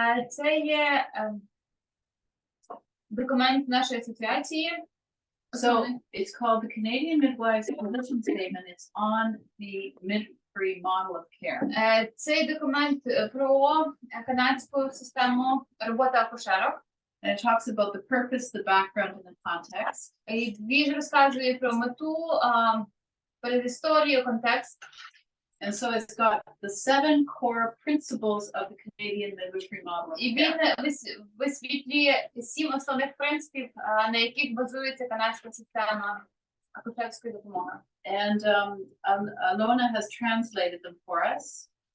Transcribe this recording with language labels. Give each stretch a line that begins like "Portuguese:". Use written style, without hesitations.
Ukrainian: Це є документ нашої асоціації.
English: So it's called the Canadian Midwives Position Statement. It's on the midwifery model of care.
Ukrainian: Цей документ про канадську систему роботи акушерок.
English: And it talks about the purpose, the background, and the context.
Ukrainian: І він розказує про мету, передісторію, контекст.
English: And so it's got the 7 core principles of the Canadian midwifery model of
Ukrainian: І він
English: care.
Ukrainian: висвітлює 7 основних принципів, на яких базується канадська система акушерської допомоги.
English: And Alona has translated them for us.